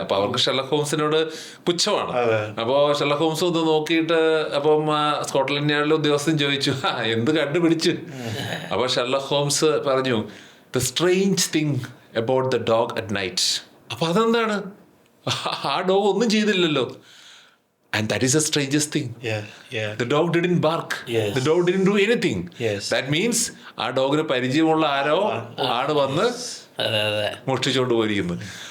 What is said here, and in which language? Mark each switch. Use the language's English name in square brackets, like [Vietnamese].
[Malayalam] അപ്പൊ അവർക്ക് ഷെർലക് ഹോംസിനോട് പുച്ഛമാണ്. അപ്പോ ഷെർലക് ഹോംസ് ഒന്ന് നോക്കിയിട്ട് അപ്പം സ്കോട്ട്ലാൻഡ് യാർഡിലെ ഉദ്യോഗസ്ഥൻ ചോദിച്ചു, എന്ത് കണ്ടുപിടിച്ചു? അപ്പൊ ഷെർലക് ഹോംസ് പറഞ്ഞു, [English] The strange thing about the dog at night. [Malayalam] അപ്പൊ അതെന്താണ്? ആ ഡോഗ് ഒന്നും ചെയ്തില്ലല്ലോ. [English] And that is the strangest thing. The dog didn't bark. The dog didn't do anything. That means [Malayalam] ആ ഡോഗിന് പരിചയമുള്ള ആരോ ആണ് വന്ന് മോഷ്ടിച്ചുകൊണ്ട് പോയിരിക്കുന്നത്.